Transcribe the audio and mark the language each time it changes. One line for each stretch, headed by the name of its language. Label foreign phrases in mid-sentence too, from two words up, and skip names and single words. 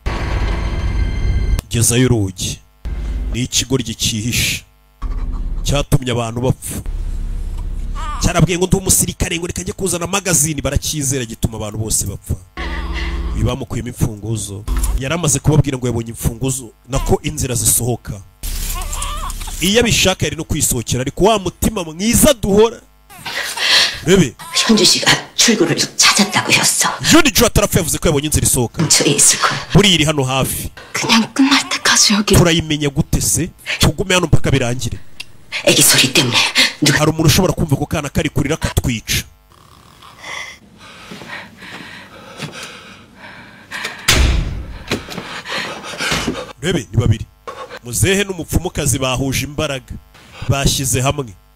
Kinyarwanda: gezayo urugi ni ikigoryi cyihishe cyatumye abantu bapfa cyarabwiye ngo ndi umusirikare ngo reka njye kuzana magazine barakizera gituma abantu bose bapfa bibamukuyemo imfunguzo yaramaze kubabwira ngo yabonye imfunguzo nako inzira zisohoka iyo abishaka yari no kwisohokera ariko wa mutima mwiza duhora rebe
Korean: 현주 씨가 출구를 찾았다고 했어.
Kinyarwanda: Jojo atarapfa yavuze ko yabonye inzira isohoka buri iri hano hafi
Korean: 그냥 끝날 때까지 여기
Kinyarwanda: turayimenya gute se tugume hano mpaka birangire
Korean: 애기 소리 때문에
Kinyarwanda: hari umuntu ushobora kumva ko kana kari kurira katwica rebe ni babiri muzehe n'umupfumukazi bahuje imbaraga bashyize hamwe